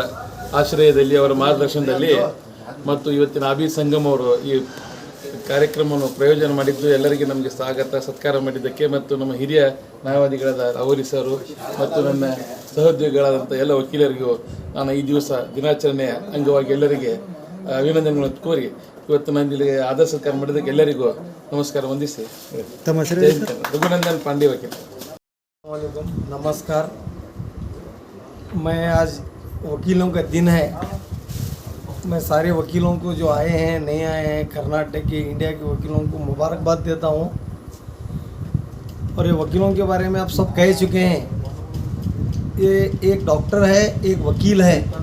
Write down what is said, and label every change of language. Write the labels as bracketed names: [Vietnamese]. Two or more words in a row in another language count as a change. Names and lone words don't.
[Kannada] ಆಶ್ರಯದಲ್ಲಿ, ಅವರ ಮಾರ್ಗದರ್ಶನದಲ್ಲಿ ಮತ್ತು ಇವತ್ತಿನ ಅಭಿತ್ ಸಂಗಮ್ ಅವರು ಈ ಕಾರ್ಯಕ್ರಮವನ್ನು ಪ್ರಯೋಜನ ಮಾಡಿದ್ದು ಎಲ್ಲರಿಗೆ ನಮಗೆ ಸ್ವಾಗತ ಸತ್ಕಾರ ಮಾಡಿದ್ದಕ್ಕೆ ಮತ್ತು ನಮ್ಮ ಹಿರಿಯ ನ್ಯಾಯವಾದಿಗಳಾದ ಅವರಿ ಸರು ಮತ್ತು ನನ್ನ ಸಹೋದ್ಯೋಗಿಗಳಾದಂಥ ಎಲ್ಲ ವಕೀಲರಿಗೂ ನಾನು ಈ ದಿವಸ ದಿನಾಚರಣೆಯ ಅಂಗವಾಗಿ ಎಲ್ಲರಿಗೆ ಅಭಿನಂದನೆಗಳನ್ನು ಕೋರಿ ಇವತ್ತು ನಾನು ಇಲ್ಲಿ ಆದರ ಸತ್ಕಾರ ಮಾಡಿದ್ದಕ್ಕೆ ಎಲ್ಲರಿಗೂ ನಮಸ್ಕಾರ ವಂದಿಸಿ ರಘುನಂದನ್ ಪಾಂಡೆ वकील। [Hindi] नमस्कार। मैं आज वकीलों का दिन है, मैं सारे वकीलों को जो आए हैं नहीं आए हैं कर्नाटक के इंडिया के वकीलों को मुबारकबाद देता हूँ। और ये वकीलों के बारे में आप सब कह चुके हैं, ये एक डॉक्टर है एक वकील है।